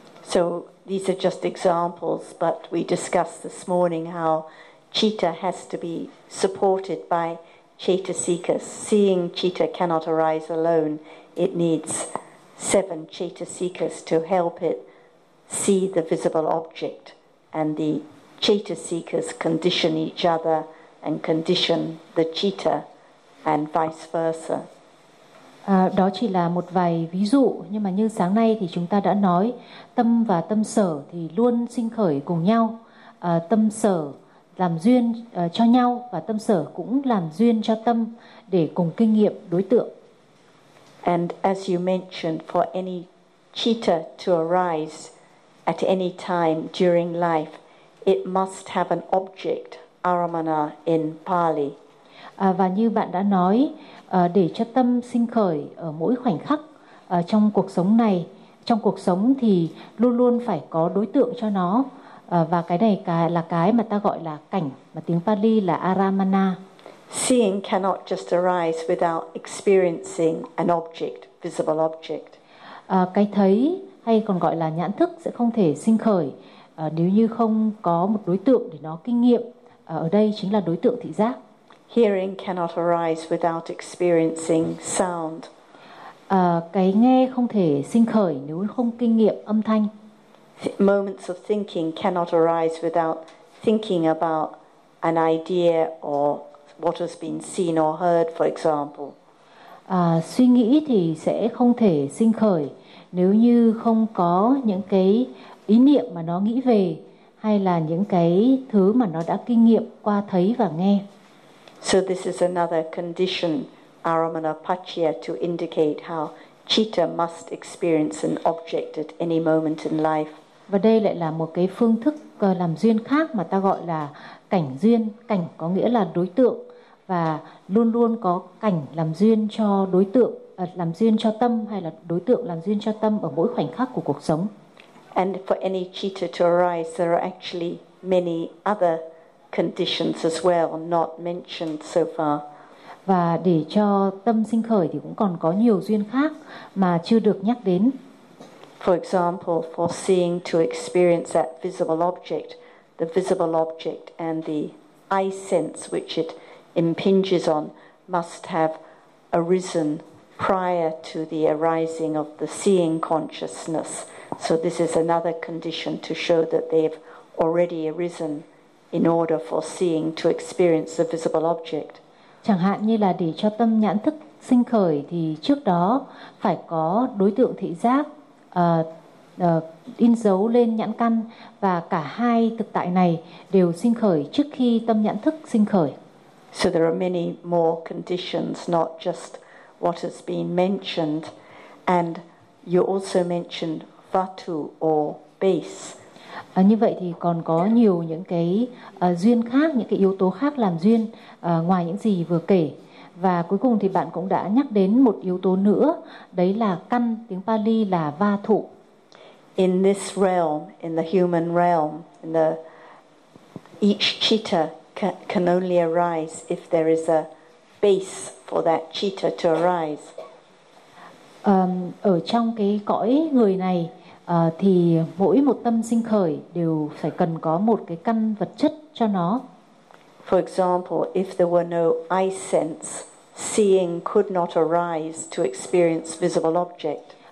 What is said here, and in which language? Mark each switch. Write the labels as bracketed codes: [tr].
[en] So these are just examples, but we discussed this morning how citta has to be supported by citta seekers. Seeing citta cannot arise alone. It needs seven citta seekers to help it see the visible object, and the citta seekers condition each other and condition the citta and vice versa. [vi] Đó chỉ là một vài ví dụ, nhưng mà như sáng nay thì chúng ta đã nói tâm và tâm sở thì luôn sinh khởi cùng nhau. Tâm sở làm duyên cho nhau và tâm sở cũng làm duyên cho tâm để cùng kinh nghiệm đối tượng. [en] And as you mentioned, for any citta to arise at any time during life, it must have an object, aramana in Pali. [vi] Và như bạn đã nói, để cho tâm sinh khởi ở mỗi khoảnh khắc trong cuộc sống này, trong cuộc sống thì luôn luôn phải có đối tượng cho nó. Và cái này là cái mà ta gọi là cảnh, mà tiếng Pali là aramana. [en] Seeing cannot just arise without experiencing an object, visible object. [vi] Cái thấy hay còn gọi là nhãn thức sẽ không thể sinh khởi nếu như không có một đối tượng để nó kinh nghiệm. Ở đây chính là đối tượng thị giác. [en] Hearing cannot arise without experiencing sound. [vi] Cái nghe không thể sinh khởi nếu không kinh nghiệm âm thanh. [en] Moments of thinking cannot arise without thinking about an idea or what has been seen or heard, for example. [vi] Suy nghĩ thì sẽ không thể sinh khởi nếu như không có những cái ý niệm mà nó nghĩ về hay là những cái thứ mà nó đã kinh nghiệm qua thấy và nghe. [en] So this is another condition, aramana paccaya, to indicate how citta must experience an object at any moment in life. [vi] Và đây lại là một cái phương thức làm duyên khác mà ta gọi là cảnh duyên. Cảnh có nghĩa là đối tượng, và luôn luôn có cảnh làm duyên cho đối tượng, làm duyên cho tâm, hay là đối tượng làm duyên cho tâm ở mỗi khoảnh khắc của cuộc sống. [en] And for any citta to arise, there are actually many other conditions as well not mentioned so far. [vi] Và để cho tâm sinh khởi thì cũng còn có nhiều duyên khác mà chưa được nhắc đến. [en] For example, for seeing to experience that visible object, the visible object and the eye sense which it impinges on must have arisen prior to the arising of the seeing consciousness. So this is another condition to show that they've already arisen in order for seeing to experience the visible object. [vi] Chẳng hạn như là để cho tâm nhãn thức sinh khởi thì trước đó phải có đối tượng thị giác in dấu lên nhãn căn, và cả hai thực tại này đều sinh khởi trước khi tâm nhãn thức sinh khởi. [en] So there are many more conditions, not just what has been mentioned, and you also mentioned vatu or base. [vi] Như vậy thì còn có nhiều những cái duyên khác, những cái yếu tố khác làm duyên ngoài những gì vừa kể. Và cuối cùng thì bạn cũng đã nhắc đến một yếu tố nữa, đấy là căn, tiếng Pali là va thụ. [en] In this realm, in the human realm, in the each citta can only arise if there is a base for that citta to arise. [vi] Ở trong cái cõi người này thì mỗi một tâm sinh khởi đều phải cần có một cái căn vật chất cho nó. [en] For example, if there were no eye sense, seeing could not arise to experience visible object.